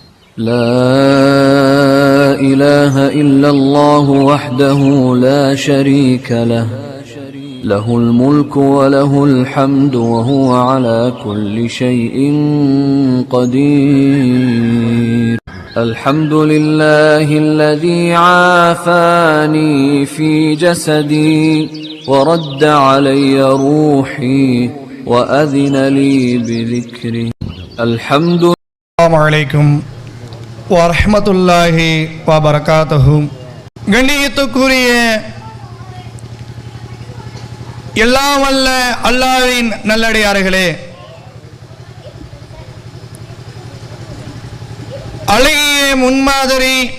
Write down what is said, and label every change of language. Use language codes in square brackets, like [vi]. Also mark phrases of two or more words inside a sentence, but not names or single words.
[ar] لا إله إلا الله وحده لا شريك له له الملك وله الحمد وهو على كل شيء قدير الحمد لله الذي عافاني في جسدي ورد علي روحي وأذن لي بذكره الحمد لله. السلام عليكم ورحمة الله وبركاته. [ta] கண்ணியத்துக்குரிய எல்லாம் வல்ல அல்லாஹ்வின் நல்லடியார்களே, அழகிய முன்மாதிரி